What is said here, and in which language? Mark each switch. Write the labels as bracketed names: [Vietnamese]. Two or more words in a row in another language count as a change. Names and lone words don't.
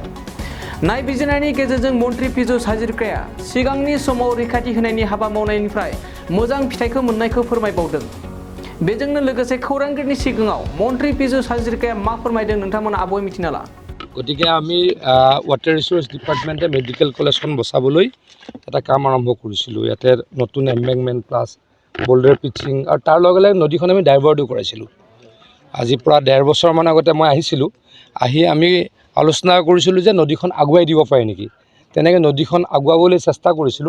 [Bodo] नायबिजिरनायनि गेजेरजों मन्त्रि पीयूष हाजरिकाया सिगांनि समाव रैखाथि होनायनि हाबा मावनायनिफ्राय मोजां फिथायखौ मोननायखौ फोरमायबावदों। बेजोंनो लोगोसे खौरांगिरिनि सिगाङाव मन्त्रि पीयूष हाजरिकाया मा फोरमायदों नोंथांमोना आबुङै मिथिना ला। [Assamese] গতিকে আমি [English] water resource department [Assamese] मेडिकल कलेजখন बचाবলৈ এটা কাম আৰম্ভ কৰিছিলোঁ। ইয়াতে নতুন এম্বেংকমেণ্ট [English] plus boulder pitching [Assamese] আৰু তাৰ লগে লগে নদীখন আমি ডাইভাৰ্টো কৰাইছিলোঁ। আজিৰ পৰা 1.5 বছৰমান আগতে মই আহিছিলোঁ। আহি আমি আলোচনা কৰিছিলোঁ যে নদীখন আগুৱাই দিব পাৰে নেকি। তেনেকৈ নদীখন আগুৱাবলৈ চেষ্টা কৰিছিলোঁ।